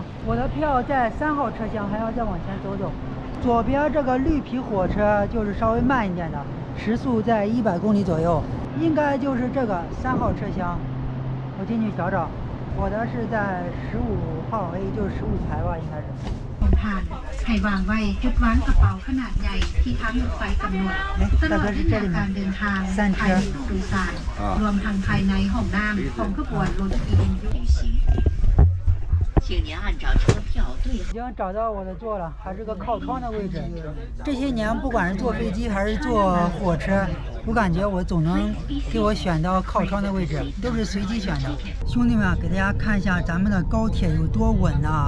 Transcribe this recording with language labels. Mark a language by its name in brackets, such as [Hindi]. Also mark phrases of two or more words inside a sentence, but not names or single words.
[Chinese] 我的票在3号车厢，还要再往前走走。左边这个绿皮火车就是稍微慢一点的，时速在100公里左右，应该就是这个3号车厢。我进去找找，我的是在15号 A，就是15排吧，应该是。 [Thai] ให้วางไว้จุดวางกระเป๋าขนาดใหญ่ที่ทางรถไฟกำหนดตลอดระยะการเดินทางภายในตู้โดยสารรวมทั้งภายในห้องน้ำของขบวนรถ EMU [Chinese] 请您按照车票对已经找到我的座了，还是个靠窗的位置。这些年不管是坐飞机还是坐火车，我感觉我总能给我选到靠窗的位置，都是随机选的。兄弟们啊，给大家看一下咱们的高铁有多稳啊！